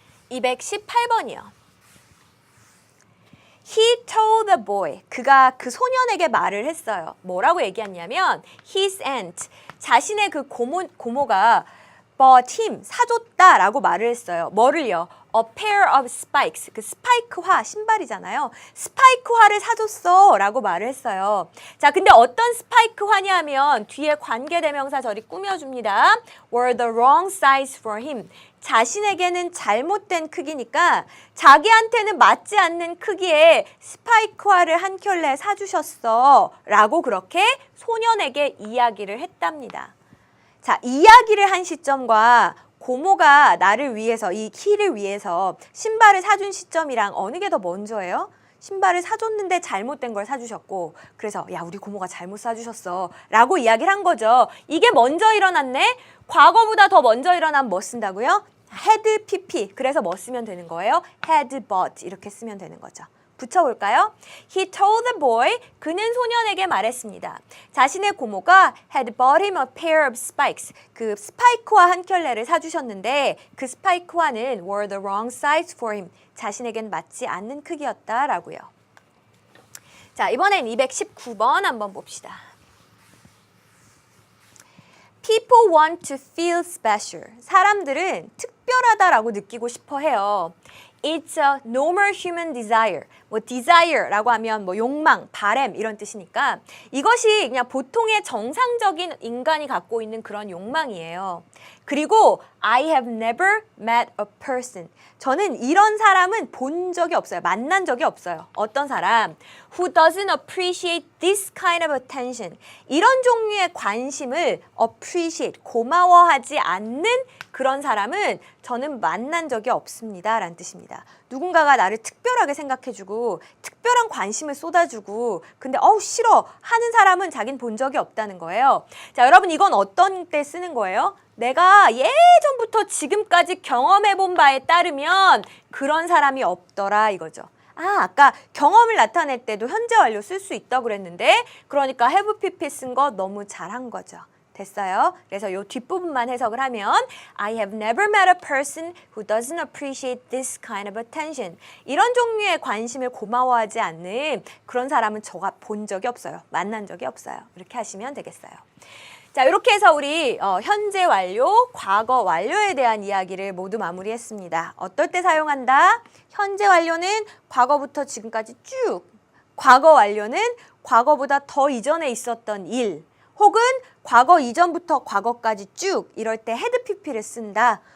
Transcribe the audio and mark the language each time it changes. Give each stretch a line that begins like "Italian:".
Korean: 218번이요.
English: He told the boy.
Korean: 그가 그 소년에게 말을 했어요. 뭐라고 얘기했냐면
English: his aunt,
Korean: 자신의 그 고모가
English: bought him,
Korean: 사줬다라고 말을 했어요. 뭐를요?
English: A pair of spikes,
Korean: 그 스파이크화, 신발이잖아요. 스파이크화를 사줬어 라고 말을 했어요. 자, 근데 어떤 스파이크화냐 하면 뒤에 관계대명사 절이 꾸며줍니다.
English: were the wrong size for him.
Korean: 자신에게는 잘못된 크기니까 자기한테는 맞지 않는 크기의 스파이크화를 한 켤레 사주셨어 라고 그렇게 소년에게 이야기를 했답니다. 자, 이야기를 한 시점과 고모가 나를 위해서, 이 키를 위해서 신발을 사준 시점이랑 어느 게 더 먼저예요? 신발을 사줬는데 잘못된 걸 사주셨고, 그래서 야, 우리 고모가 잘못 사주셨어 라고 이야기를 한 거죠. 이게 먼저 일어났네? 과거보다 더 먼저 일어나면 뭐 쓴다고요?
English: had pp.
Korean: 그래서 뭐 쓰면 되는 거예요?
English: had bought
Korean: 이렇게 쓰면 되는 거죠. 붙여볼까요?
English: He told the boy.
Korean: 그는 소년에게 말했습니다. 자신의 고모가
English: had bought him a pair of spikes.
Korean: 그 스파이크화 한 켤레를 사주셨는데 그 스파이크화는
English: were the wrong size for him.
Korean: 자신에겐 맞지 않는 크기였다라고요. 자, 이번엔 219번 한번 봅시다.
English: People want to feel special.
Korean: 사람들은 특별하다라고 느끼고 싶어 해요.
English: It's a normal human desire.
Korean: 뭐 desire라고 하면 뭐 욕망, 바램 이런 뜻이니까 이것이 그냥 보통의 정상적인 인간이 갖고 있는 그런 욕망이에요. 그리고
English: I have never met a person.
Korean: 저는 이런 사람은 본 적이 없어요. 만난 적이 없어요. 어떤 사람?
English: Who doesn't appreciate this kind of attention.
Korean: 이런 종류의 관심을 appreciate, 고마워하지 않는 그런 사람은 저는 만난 적이 없습니다. 라는 뜻입니다. 누군가가 나를 특별하게 생각해주고 특별한 관심을 쏟아주고 근데 싫어 하는 사람은 자긴 본 적이 없다는 거예요. 자, 여러분 이건 어떤 때 쓰는 거예요? 내가 예전부터 지금까지 경험해본 바에 따르면 그런 사람이 없더라 이거죠. 아까 경험을 나타낼 때도 현재 완료 쓸 수 있다고 그랬는데 그러니까 have pp 쓴 거 너무 잘한 거죠. 됐어요? 그래서 요 뒷부분만 해석을 하면
English: I have never met a person who doesn't appreciate this kind of attention.
Korean: 이런 종류의 관심을 고마워하지 않는 그런 사람은 저가 본 적이 없어요. 만난 적이 없어요. 이렇게 하시면 되겠어요. 자, 이렇게 해서 우리 현재 완료, 과거 완료에 대한 이야기를 모두 마무리했습니다. 어떨 때 사용한다? 현재 완료는 과거부터 지금까지 쭉, 과거 완료는 과거보다 더 이전에 있었던 일, 혹은 과거 이전부터 과거까지 쭉 이럴 때 had pp를 쓴다.